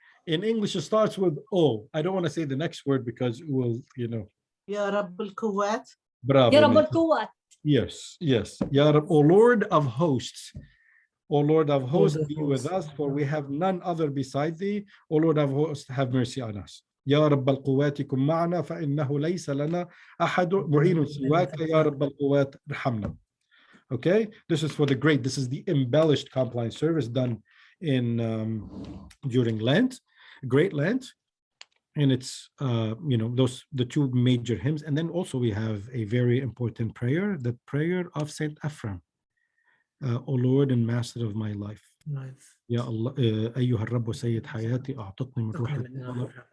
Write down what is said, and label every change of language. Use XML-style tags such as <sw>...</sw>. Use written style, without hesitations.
<en>In English, it starts with O. I don't want to say the next word because it will,</en> <ar>Ya Rabb al-Quwwat.</ar> <en>Bravo.</en> <ar>Ya Rabb al-Quwwat.</ar> <en>Yes.</en> <ar>Ya Rabb,</ar> <en>O Lord of hosts. O Lord of hosts, be with us, for we have none other beside thee. O Lord of hosts, have mercy on us.</en> <ar>يا رب القوات كن معنا فإنه ليس لنا أحد معين سواك يا رب القوات ارحمنا.</ar> <en>Okay, this is for the great. This is the embellished Compline service done in during Lent, Great Lent, and it's those the two major hymns, and then also we have a very important prayer, the prayer of Saint Afram. O Lord and Master of my life, Nice.</en> <ar>Ya Allah, أيها الرب سيد حياتي أعطتني من روح الطلب.</ar>